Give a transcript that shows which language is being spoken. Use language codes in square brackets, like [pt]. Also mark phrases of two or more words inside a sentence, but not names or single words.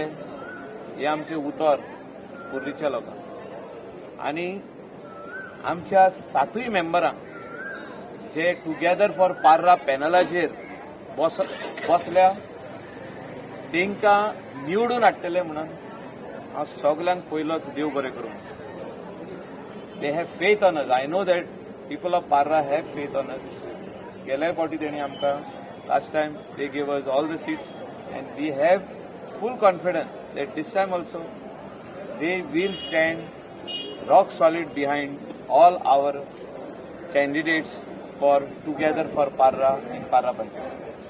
[kok] हे आमचे उतर पोर्रीच्या लोकांक आनी आमच्या 7 मेंबरांक जे टुगेदर फॉर पार्रा पॅनलाचेर बसल्या तांकां निवडून हाडटले म्हणून हांव सगल्यांक पयलोच देव बरें करूं. [en] They have faith on us. I know that people of Parra have faith on us. [kok] गेल्या फावटी तेणी आमकां [en] last time they gave us all the seats and we have full confidence that this time also they will stand rock solid behind all our candidates for Together for Parra in Parra Panchayat.